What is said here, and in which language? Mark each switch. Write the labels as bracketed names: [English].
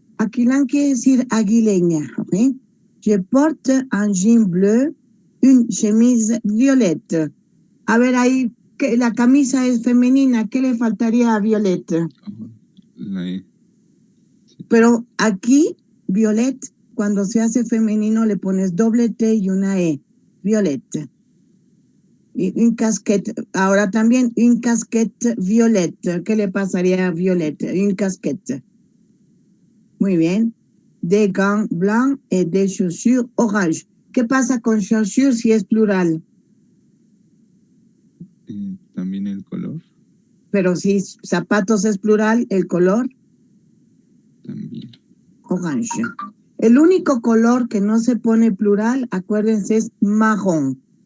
[Spanish] Aquilant quiere decir aguileña. ¿Okay? [French] Je porte un jean bleu, une chemise violette. [Spanish] A ver, ahí, que la camisa es femenina. ¿Qué le faltaría a Violette? La E. Pero aquí, Violette, cuando se hace femenino, le pones doble T y una E. Violette. Y un casquete. Ahora también, un casquete violette. ¿Qué le pasaría a Violette? Un casquete. Muy bien. [French] Des gants blancs et des chaussures orange. [Spanish] ¿Qué pasa con chaussures si es plural? También el color. Pero si zapatos es plural, el color. También. Orange. El único color que no se pone plural, acuérdense, es marrón.